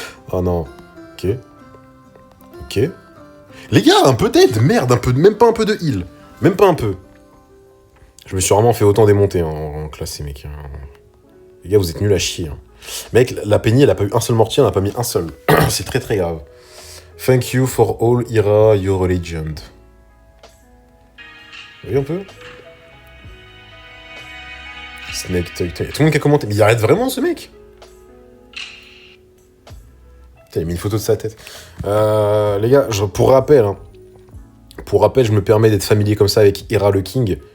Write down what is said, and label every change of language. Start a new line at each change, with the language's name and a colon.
French: Oh non. Ok. Les gars, un peu d'aide, merde, un peu, même pas un peu de heal. Même pas un peu. Je me suis vraiment fait autant démonter en classé, mec. Les gars, vous êtes nuls à chier. Hein. Mec, la Penny, elle a pas eu un seul mortier, elle en a pas mis un seul. C'est très très grave.
English: Thank you for all, Ira, you're a legend.
French: Vous voyez un peu? Snake, tout le monde qui a commenté. Mais il arrête vraiment ce mec? Putain, il a mis une photo de sa tête. Les gars, pour rappel, je me permets d'être familier comme ça avec Ira le King.